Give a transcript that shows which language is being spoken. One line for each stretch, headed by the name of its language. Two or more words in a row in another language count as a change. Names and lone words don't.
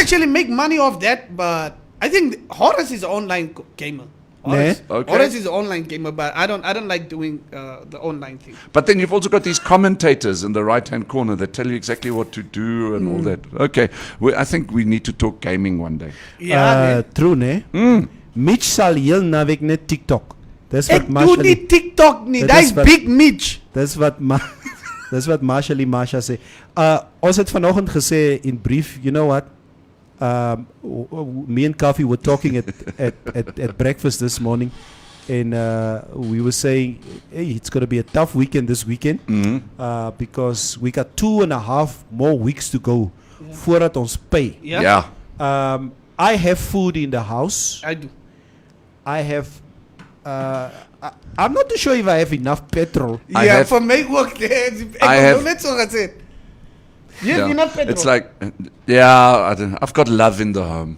English: actually make money off that, but I think Horace is an online gamer. Horace,
Afrikaans: Nee. Okay.
English: Horace is an online gamer, but I don't like doing the online thing. But then you've also got these commentators in the right-hand corner that tell you exactly what to do and all that. Okay, I think we need to talk gaming one day. Yeah, True, ne?
Afrikaans: Mitch sal heel naweek net TikTok. Dis ek wat doe nie TikTok nie. Dit
English: That
Afrikaans: is
English: is
Afrikaans: wat-
English: Big Mitch.
Afrikaans: Dis wat dis wat Masha sê. Ons het vanoggend gesê in brief,
English: you know what? Me and Koffie were talking at breakfast this morning. and we were saying, hey, it's going to be a tough weekend this weekend because we got 2.5 more weeks to go
Afrikaans: voordat ons
English: pay. Yeah. I have food in the house. I do. I have. I'm not too sure if I have enough petrol. Yeah, for me work there. I have. You have enough petrol. It's like, I've got love in the home.